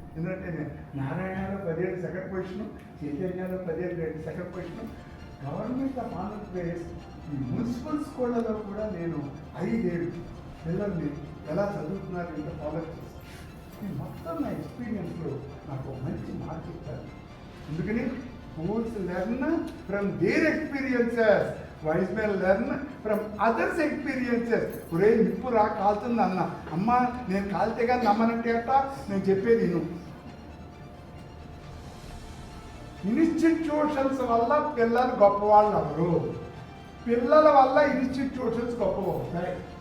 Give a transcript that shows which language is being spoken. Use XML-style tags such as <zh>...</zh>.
<te>ఎందుకంటే నేను నారాయణలో 10 ఏళ్ళు సెకండ్ పొజిషను, చైతన్యాలో 10 ఏళ్ళు second position. Government of Andhra Pradesh ఈ మున్సిపల్ స్కూళ్ళలో కూడా నేను 5 ఏళ్ళు పిల్లల్ని ఎలా చదువుతున్నారు ఎంత ఫాలో చేస్తాను. మొత్తం నా ఎక్స్పీరియన్స్లో నాకు మంచి మార్క్ ఇచ్చారు. అందుకని</te> <en>schools learn from their experiences, wise men learn from others' experiences.</en> <te>ఒరే నిప్పు రా కాలుతుంది అన్న, అమ్మ నేను కాలితే కానీ నమ్మనంటే అట్ట నేను చెప్పేది నువ్వు. ఇన్స్టిట్యూషన్స్ వల్ల పిల్లలు గొప్పవాళ్ళు అవ్వరు, పిల్లల వల్ల ఇన్స్టిట్యూషన్స్ గొప్పవవుతాయి.</te>